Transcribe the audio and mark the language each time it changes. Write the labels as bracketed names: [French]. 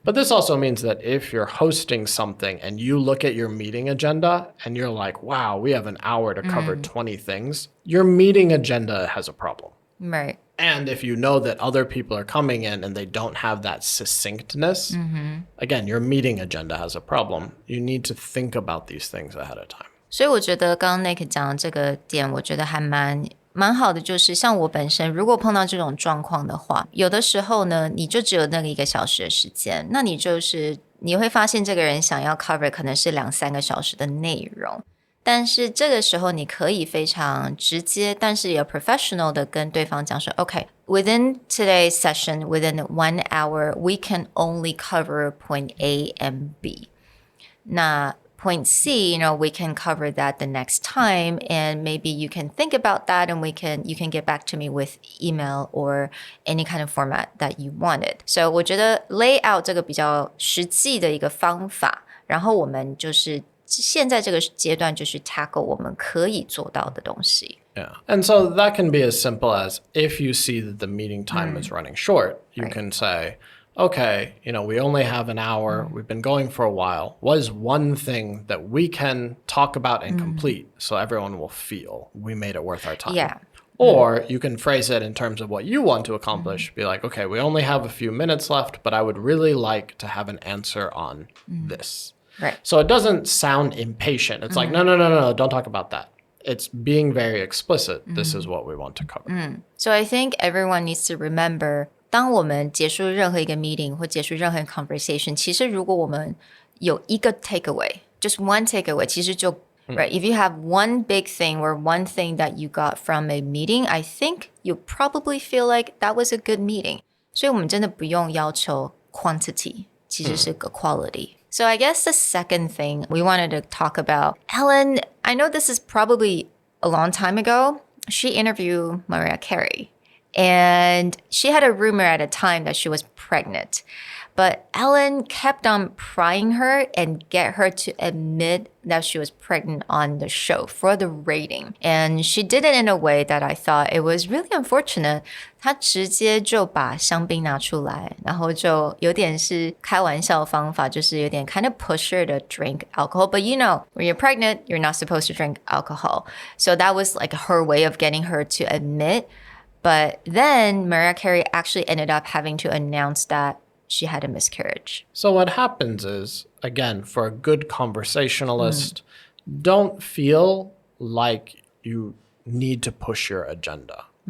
[English] But this also means that if you're hosting something and you look at your meeting agenda and you're like, wow, we have an hour to cover 20 things, your meeting agenda has a problem. Right. And if you know that other people are coming in and they don't have that succinctness, again, your meeting agenda has a problem. You need to think about these things ahead of time. [Chinese] 所以我觉得刚刚 Nick 讲的这个点，我觉得还蛮好的，就是像我本身如果碰到这种状况的话，有的时候呢，你就只有那个1个小时的时间，那你会发现这个人想要 cover 可能是2-3个小时的内容，但是这个时候你可以非常直接，但是也 professional 的跟对方讲说 [English] OK, within today's session, within 1 hour, we can only cover point A and B. 那point C, you know, we can cover that the next time, and maybe you can think about that, and you can get back to me with email or any kind of format that you wanted. [Chinese] So 我觉得 lay out 这个比较实际的一个方法，然后我们就是现在这个阶段就是 tackle 我们可以做到的东西。 [English] Yeah. And so that can be as simple as if you see that the meeting time is running short, you can say, okay, you know, we only have an hour. We've been going for a while. What is one thing that we can talk about and complete so everyone will feel we made it worth our time? Yeah. Or you can phrase it in terms of what you want to accomplish. Be like, okay, we only have a few minutes left, but I would really like to have an answer on this. Right. So it doesn't sound impatient. It's like, no, don't talk about that. It's being very explicit. This is what we want to cover. So I think everyone needs to remember, [Chinese] 当我们结束任何一个 meeting 或结束任何 conversation, 其实如果我们有一个 takeaway, [English] just one takeaway, [Chinese] 其实就 right? [English] If you have one big thing or one thing that you got from a meeting, I think you'll probably feel like that was a good meeting. [Chinese] 所以我们真的不用要求 quantity, 其实是个 quality. [English] So I guess the second thing we wanted to talk about, Ellen, I know this is probably a long time ago. She interviewed Mariah Carey. And she had a rumor at a time that she was pregnant. But Ellen kept on prying her and get her to admit that she was pregnant on the show for the rating. And she did it in a way that I thought it was really unfortunate. [Chinese] 她直接就把香槟拿出来，然后就有点是开玩笑方法，就是有点 [English] kind of push her to drink alcohol. But you know, when you're pregnant, you're not supposed to drink alcohol. So that was like her way of getting her to admit. But then Mariah Carey actually ended up having to announce that she had a miscarriage. So what happens is, again, for a good conversationalist, don't feel like you need to push your agenda.